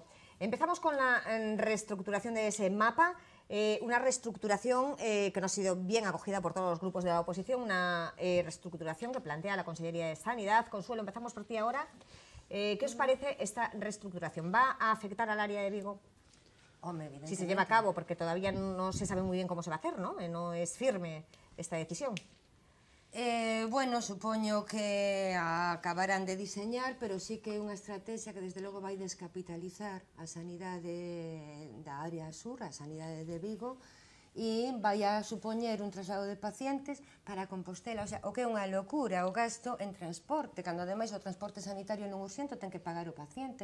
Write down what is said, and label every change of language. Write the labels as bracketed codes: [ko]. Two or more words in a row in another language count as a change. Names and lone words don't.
[es] Empezamos con la reestructuración de ese mapa, una reestructuración que no ha sido bien acogida por todos los grupos de la oposición, una reestructuración que plantea la Consellería de Sanidad. Consuelo, empezamos por ti ahora. ¿Qué os parece esta reestructuración? ¿Va a afectar al área de Vigo? Home, Si se lleva a cabo, porque todavía no se sabe muy bien cómo se va a hacer, ¿no? No es firme esta decisión. Bueno, [gl] supoño que acabarán de diseñar, pero sí que é unha estrategia que desde logo vai descapitalizar a sanidade da área sur, a sanidade de Vigo, e vai a supoñer un traslado de pacientes para Compostela, [es] o sea, [gl] o que é unha locura o gasto en transporte, cando ademais o transporte sanitario non urxente ten que pagar o paciente.